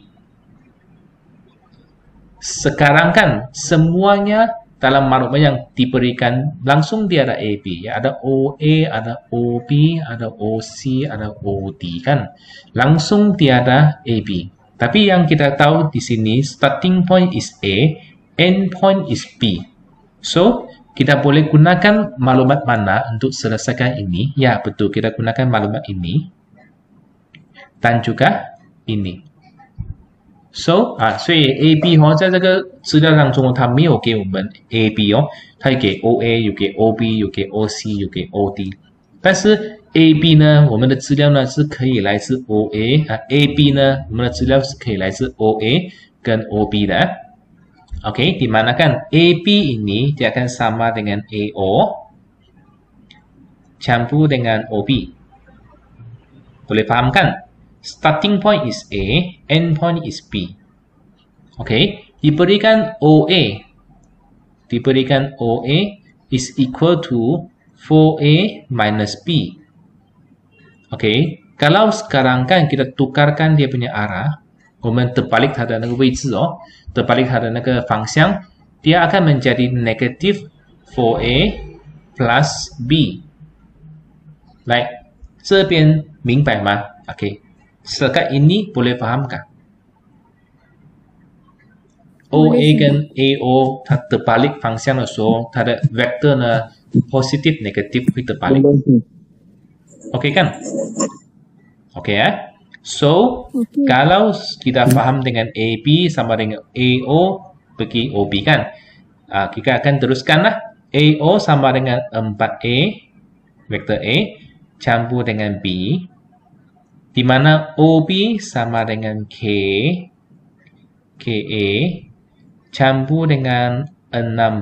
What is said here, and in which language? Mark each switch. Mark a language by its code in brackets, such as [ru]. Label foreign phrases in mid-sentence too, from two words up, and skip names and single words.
[ms] Sekarang kan semuanya dalam maklumat yang diberikan langsung dia ada AB, ada OA, ada OB, ada OC, ada OD kan. Langsung dia ada AB. Tapi yang kita tahu di sini [en] starting point is A, end point is B. [ms] So, kita boleh gunakan maklumat mana untuk selesaikan ini? Ya, betul, kita gunakan maklumat ini dan juga ini. [zh] So 所以 AB 在这个资料当中它没有给我们 AB 它有给 OA 有给 OB 有给 OC 有给 OD， 但是 AB 呢我们的资料呢是可以来自 OA AB 呢我们的资料是可以来自 OA 跟 OB 的 OK， [ms] di mana kan AB ini dia akan sama dengan AO campur dengan OB. Boleh faham kan? [en] Starting point is A, end point is B. Okay, diberikan OA is equal to 4A minus B. [ms] Okay, kalau sekarang kan kita tukarkan dia punya arah, 我们terbalik [zh] 它的那个位置 [ms] terbalik [zh] 它的那个方向 [ms] dia akan menjadi negatif 4A plus B. Baik, [zh] 这边明白吗 ？OK， [ms] sekat ini boleh fahamkah? [zh] OA 跟 AO 它terbalik 方向的时候，它的 vector 呢 [en] positive negative [zh] 会terbalik。OK kan? [ms] OK ya. So, kalau kita faham dengan AB sama dengan AO bagi OB kan? Kita akan teruskanlah. AO sama dengan 4A, vektor A, campur dengan B, di mana OB sama dengan KA, campur dengan 6B.